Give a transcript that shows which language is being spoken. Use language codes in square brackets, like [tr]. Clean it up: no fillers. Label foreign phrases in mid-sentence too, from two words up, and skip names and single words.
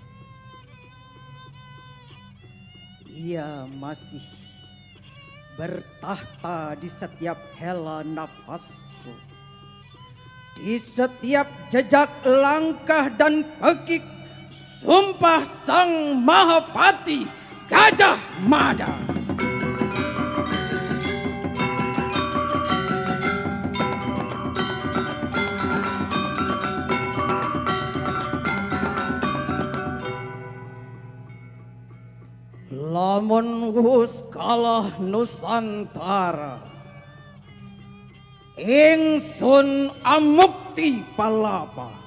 [id] Ia masih bertahta di setiap hela nafasku, di setiap jejak langkah dan pekik sumpah Sang Mahapati Gajah Mada. [jv] Lamun wus kalah Nusantara, ingsun amukti palapa.